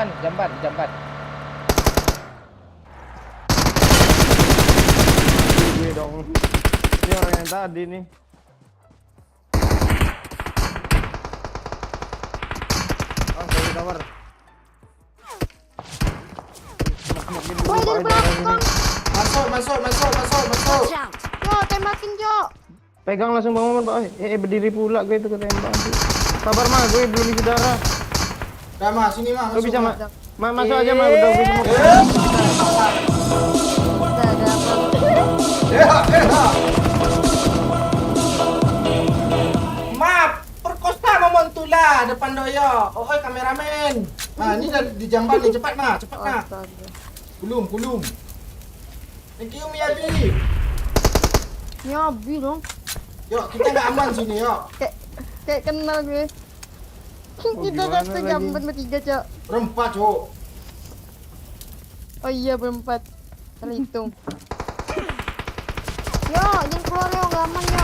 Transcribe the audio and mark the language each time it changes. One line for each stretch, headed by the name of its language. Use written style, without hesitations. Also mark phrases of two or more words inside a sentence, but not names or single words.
Indonesian: gue dong. Ini orang yang tadi nih. Oh, dari tower. Woi dari belakang. Masuk.
English: Watch out.
Indonesian: Cok tembakin cok. Pegang langsung Bang Maman, Pak. Berdiri pula gue itu ketembak. Sabar, Ma, gue belum isi darah. Udah mah sini mah. Lu bisa, mah. Ma. Masuk aja, Ma. Udah gue semua. Udah ada apa? Maaf, perkosa Momon Tula depan doyo. Oi kameramen. Nah, ini di jamban nih cepat mah. Astaga. Kulum.
English: Thank you Miyabi.
Indonesian: Nyabi dong. Yuk, kita nggak aman sini yuk. Kayak kenal gue. Kita gimana satu lagi? jamban bertiga cok. Rempat, Cok. Oh iya berempat. Terhitung. Yo, jangan keluar yo, nggak aman yo.